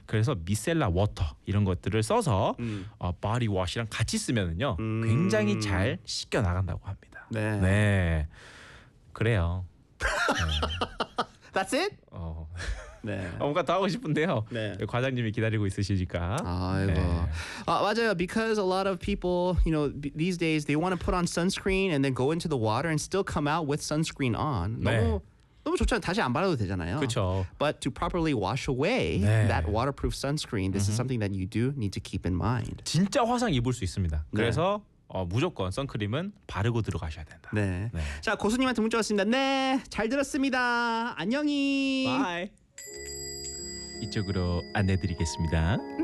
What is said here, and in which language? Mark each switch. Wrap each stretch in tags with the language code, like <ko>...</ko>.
<ko>그래서 미셀라 워터 이런 것들을 써서 바디 워시랑 같이 쓰면은요 굉장히 잘 씻겨 나간다고 합니다. 네, 네. 그래요.</ko> <en>네. That's it.</en> <ko>네. 뭔가 더 하고 싶은데요. 네. 과장님이 기다리고 있으시니까. 아이고. 네. 맞아요.</ko> <en>Because a lot of people, you know, these days they want to put on sunscreen and then go into the water and still come out with sunscreen on.</en> <ko>네. 너무 좋잖아요. 다시 안 바르도 되잖아요. 그렇죠.</ko> <en>But to properly wash away 네. that waterproof sunscreen, this is something that you do need to keep in mind.</en> <ko>진짜 화상 입을 수 있습니다. 그래서 네. 무조건 선크림은 바르고 들어가셔야 된다. 네. 네. 자, 고수님한테 문자 왔습니다. 네. 잘 들었습니다. 안녕히.</ko> <en>Bye.</en> <ko>이쪽으로 안내드리겠습니다.</ko>